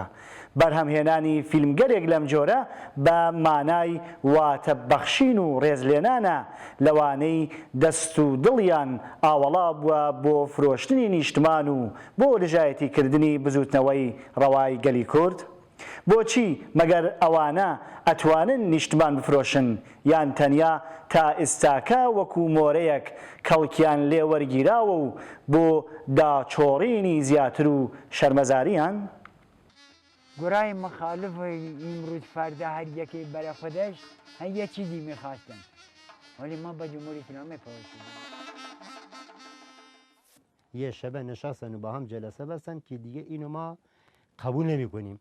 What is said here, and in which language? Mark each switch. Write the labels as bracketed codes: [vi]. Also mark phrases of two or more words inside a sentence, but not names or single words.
[ckb] بەرهەمهێنانی فیلمگەرێک لەم جۆرە بە مانای واتە بەخشین و ڕێزلێنانە لەوانەی دەست و دڵیان ئاوەڵا بووە بۆ فرۆشتنی نیشتمان و بۆ دژایەتیکردنی بزوتنەوەی ڕەوای گەلی کورد؟ بۆچی مەگەر ئەوانە ئەتوانن نیشتمان بفرۆشن یان تەنیا تا ئێستاکە وەکو مۆرەیەک کەڵکیان لێ وەرگیراوە و بۆ داچۆڕینی زیاتر و شەرمەزاریان؟ [fa] گرای مخالف امروز فردا هر یکی برای خودش هر یه چیزی میخواستن، ولی ما با جمهوری اسلامی پاوشیدیم. یه شبه نشستن و با هم جلسه بستن که دیگه اینو ما قبول نمی کنیم.